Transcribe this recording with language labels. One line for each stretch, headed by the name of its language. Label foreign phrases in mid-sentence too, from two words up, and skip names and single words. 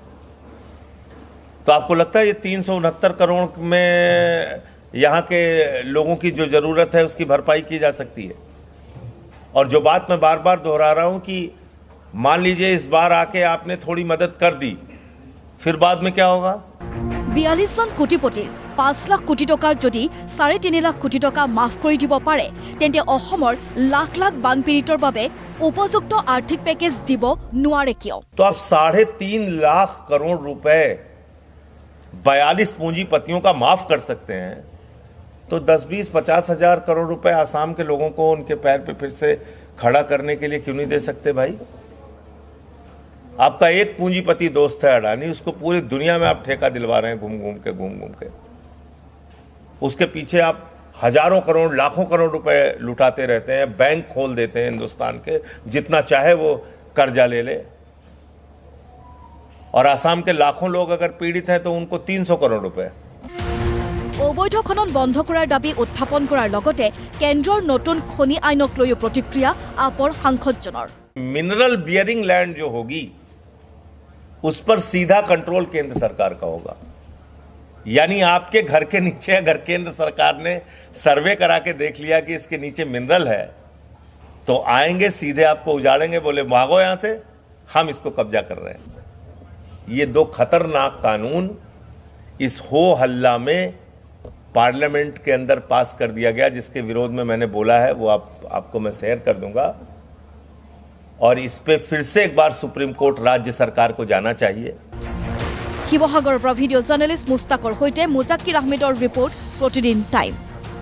Hindi: तो आपको लगता है ये 369 करोड़ में यहां के लोगों की जो जरूरत है उसकी भरपाई की जा सकती है? और जो बात मैं बार बार दोहरा रहा हूं कि मान लीजिए इस बार आके आपने थोड़ी मदद कर दी, फिर बाद में क्या होगा?
Assamese: 42 জন কোটিপতিৰ 5 লাখ কোটি টকাৰ যদি 3.5 লাখ কোটি টকা মাফ কৰি দিব পাৰে, তেন্তে অসমৰ লাখ লাখ বানপীড়িতৰ বাবে উপযুক্ত আৰ্থিক পেকেজ দিব নোৱাৰে কিয়?
Hindi: तो आप 3.5 लाख करोड़ रुपए 42 पूंजीपतियों का माफ कर सकते हैं, तो 10-20-50 हजार करोड़ रुपए आसाम के लोगों को उनके पैर पे फिर से खड़ा करने के लिए क्यों नहीं दे सकते भाई? आपका एक पूंजीपति दोस्त है अडानी, उसको पूरी दुनिया में आप ठेका दिलवा रहे हैं घूम घूम के। उसके पीछे आप हजारों करोड़, लाखों करोड़ रुपए लुटाते रहते हैं, बैंक खोल देते हैं हिंदुस्तान के, जितना चाहे वो कर्जा ले ले। और आसाम के लाखों लोग अगर पीड़ित हैं तो उनको 300 करोड़ रुपए।
Assamese: অবৈধ খনন বন্ধ কৰাৰ দাবী উত্থাপন কৰাৰ লগতে কেন্দ্ৰৰ নতুন খনি আইনক লৈও প্ৰতিক্ৰিয়া আপৰ সাংসদজনৰ।
English: mineral bearing land
Hindi: जो होगी उस पर सीधा कंट्रोल केंद्र सरकार का होगा। यानी आपके घर के नीचे अगर केंद्र सरकार ने सर्वे करा के देख लिया कि इसके नीचे मिनरल है, तो आएंगे सीधे आपको उजाड़ेंगे, बोले भागो यहां से, हम इसको कब्जा कर रहे हैं। ये 2 खतरनाक कानून इस हो हल्ला में पार्लियामेंट के अंदर पास कर दिया गया, जिसके विरोध में मैंने बोला है वो आपको मैं शेयर कर दूंगा। और इस पे फिर से एक बार सुप्रीम कोर्ट राज्य सरकार को जाना चाहिए।
Assamese: শিৱসাগৰৰ পৰা
English: video journalist
Assamese: মুস্তাকৰ সৈতে মুজাক্কিৰ আহমেদৰ ৰিপৰ্ট, প্ৰতিদিন টাইম।